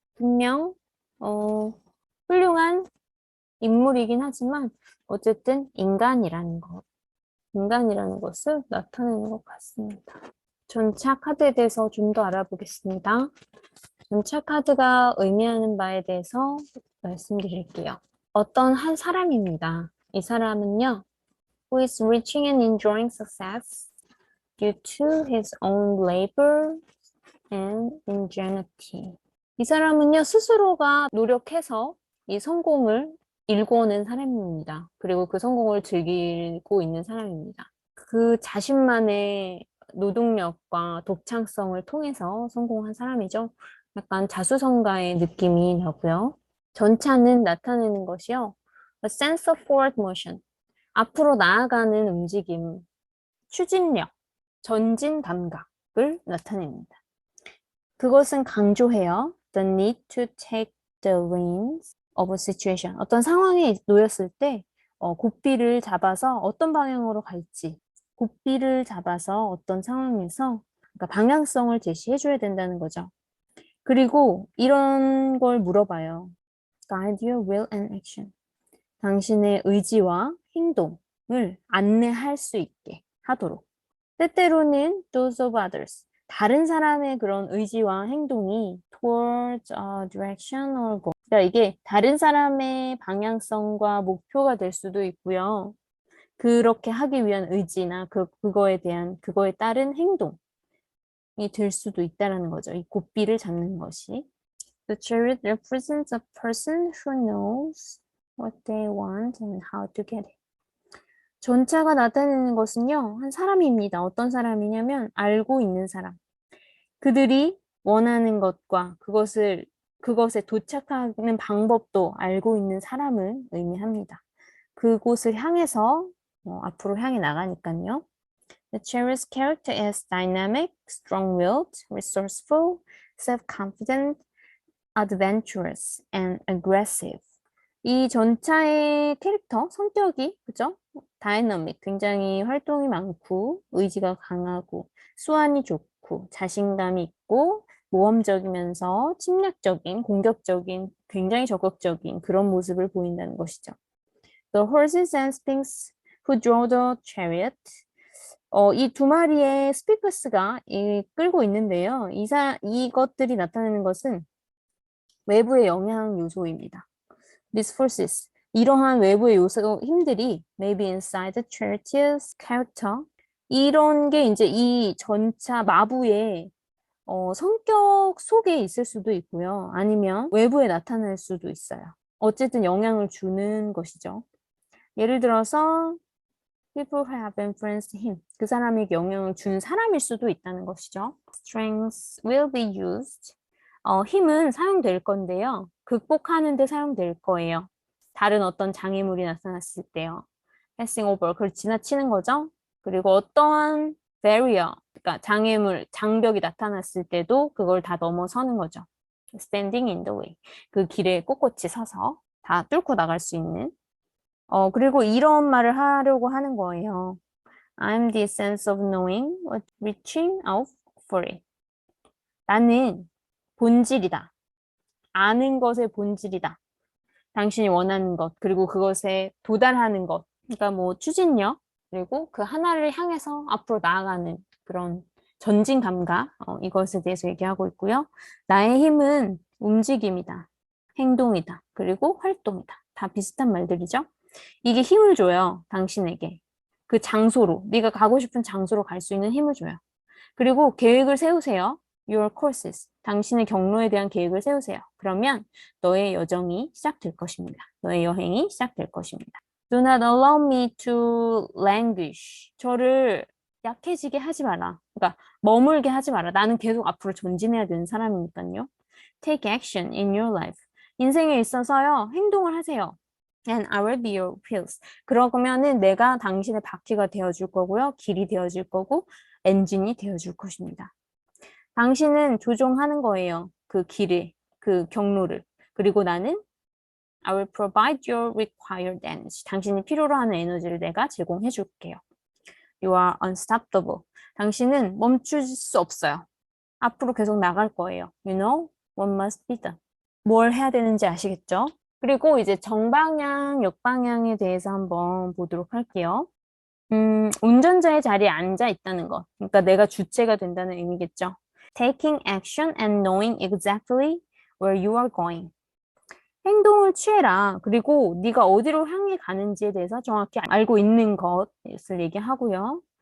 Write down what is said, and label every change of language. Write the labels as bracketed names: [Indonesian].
[Korean] 분명 훌륭한 인물이긴 하지만 어쨌든 인간이라는 것을 나타내는 것 같습니다. 전차 카드에 대해서 좀 더 알아보겠습니다. 전차 카드가 의미하는 바에 대해서 말씀드릴게요. 어떤 한 사람입니다. 이 사람은요, [English] who is reaching and enjoying success due to his own labor and ingenuity. [Korean] 이 사람은요, 스스로가 노력해서 이 성공을 일궈낸 사람입니다. 그리고 그 성공을 즐기고 있는 사람입니다. 그 자신만의 노동력과 독창성을 통해서 성공한 사람이죠. 약간 자수성가의 느낌이 나고요. 전차는 나타내는 것이요. [English] A sense of forward motion. [Korean] 앞으로 나아가는 움직임, 추진력, 전진 감각을 나타냅니다. 그것은 강조해요. [English] The need to take the reins of a situation. [Korean] 어떤 상황에 놓였을 때 고삐를 잡아서 어떤 방향으로 갈지, 고삐를 잡아서 어떤 상황에서 그러니까 방향성을 제시해줘야 된다는 거죠. 그리고 이런 걸 물어봐요. [English] Guide your will and action. [Korean] 당신의 의지와 행동을 안내할 수 있게 하도록. 때때로는 [English] those of others. 다른 사람의 그런 의지와 행동이 towards a direction or goal. [Korean] 그러니까 이게 다른 사람의 방향성과 목표가 될 수도 있고요. 그렇게 하기 위한 의지나 그거에 따른 행동이 될 수도 있다는 거죠. 이 고삐를 잡는 것이. [English] The chariot represents a person who knows what they want and how to get it. [Korean] 전차가 나타내는 것은요, 한 사람입니다. 어떤 사람이냐면, 알고 있는 사람. 그들이 원하는 것과 그것에 도착하는 방법도 알고 있는 사람을 의미합니다. 그곳을 향해서 앞으로 향해 나가니까요. [English] The chariot's character is dynamic, strong-willed, resourceful, self-confident, adventurous, and aggressive. [Korean] 이 전차의 캐릭터, 성격이, 그죠? 다이너믹, 굉장히 활동이 많고, 의지가 강하고, 수완이 좋고, 자신감이 있고, 모험적이면서 침략적인, 공격적인, 굉장히 적극적인 그런 모습을 보인다는 것이죠. [English] The horses and sphinx who draw the chariot. [Korean] 이 두 마리의 스피커스가 끌고 있는데요. 이것들이 나타내는 것은 외부의 영향 요소입니다. [English] These forces, [Korean] 이러한 외부의 요소 힘들이 [English] maybe inside the chariot's character. [Korean] 이런 게 이제 이 전차 마부의 성격 속에 있을 수도 있고요. 아니면 외부에 나타날 수도 있어요. 어쨌든 영향을 주는 것이죠. 예를 들어서 [English] people have influenced him. [Korean] 그 사람에게 영향을 준 사람일 수도 있다는 것이죠. [English] Strengths will be used. [Korean] 힘은 사용될 건데요. 극복하는 데 사용될 거예요. 다른 어떤 장애물이 나타났을 때요. [English] passing over, [Korean] 그걸 지나치는 거죠. 그리고 어떠한 barrier, 그러니까 장애물, 장벽이 나타났을 때도 그걸 다 넘어서는 거죠. [English] standing in the way, [Korean] 그 길에 꼿꼿이 서서 다 뚫고 나갈 수 있는. 그리고 이런 말을 하려고 하는 거예요. [English] I'm the sense of knowing what reaching out for it. [Korean] 나는 본질이다. 아는 것의 본질이다. 당신이 원하는 것, 그리고 그것에 도달하는 것. 그러니까 뭐 추진력, 그리고 그 하나를 향해서 앞으로 나아가는 그런 전진 감각, 이것에 대해서 얘기하고 있고요. 나의 힘은 움직임이다. 행동이다. 그리고 활동이다. 다 비슷한 말들이죠. 이게 힘을 줘요. 당신에게. 그 장소로, 네가 가고 싶은 장소로 갈 수 있는 힘을 줘요. 그리고 계획을 세우세요. [English] Your courses. [Korean] 당신의 경로에 대한 계획을 세우세요. 그러면 너의 여정이 시작될 것입니다. 너의 여행이 시작될 것입니다. [English] Do not allow me to languish. [Korean] 저를 약해지게 하지 마라. 그러니까 머물게 하지 마라. 나는 계속 앞으로 전진해야 되는 사람이니까요. [English] Take action in your life. [Korean] 인생에 있어서요, 행동을 하세요. [English] And I will be your wheels. [Korean] 그러면은 내가 당신의 바퀴가 되어줄 거고요. 길이 되어줄 거고, 엔진이 되어줄 것입니다. 당신은 조종하는 거예요. 그 길을, 그 경로를. 그리고 나는 [English] I will provide your required energy. [Korean] 당신이 필요로 하는 에너지를 내가 제공해 줄게요. [English] You are unstoppable. [Korean] 당신은 멈출 수 없어요. 앞으로 계속 나갈 거예요. [English] You know what must be done. [Korean] 뭘 해야 되는지 아시겠죠? 그리고 이제 정방향, 역방향에 대해서 한번 보도록 할게요. 운전자의 자리에 앉아 있다는 것. 그러니까 내가 주체가 된다는 의미겠죠. [English] Taking action and knowing exactly where you are going. [Korean] 행동을 취해라. 그리고 네가 어디로 향해 가는지에 대해서 정확히 알고 있는 것을 얘기하고요.